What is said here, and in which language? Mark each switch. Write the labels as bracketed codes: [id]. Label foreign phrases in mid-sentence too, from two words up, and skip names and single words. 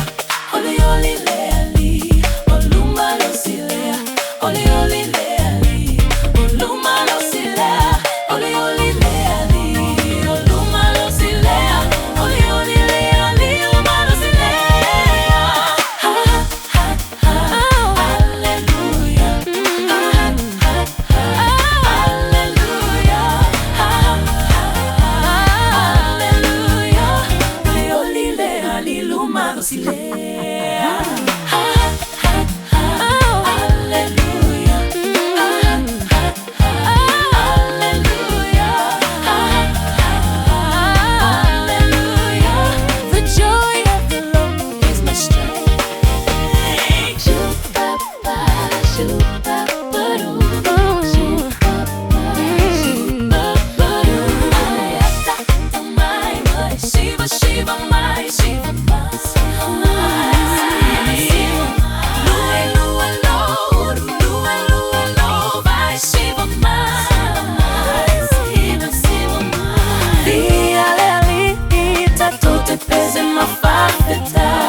[sm] Olioli lea li. Olu malosi lea. Olioli lea li. Olu malosi lea. Olioli lea li. Olu malosi lea. Olioli lea li. O malosi lea. Ha ha ha. Alleluia. Ha ha ha. Alleluia. Ha ha ha. Alleluia. Olioli lea li. Olu malosi lea. Ha ha ha. Alleluia. Alleluia. Alleluia. [en] The joy of the Lord is my strength. Shoobaba, shoobaba-doo. Shoobaba, shoobaba-doo. My, Shiva, Shiva, my, Shiva, my. [sm] Pese ma fafeta.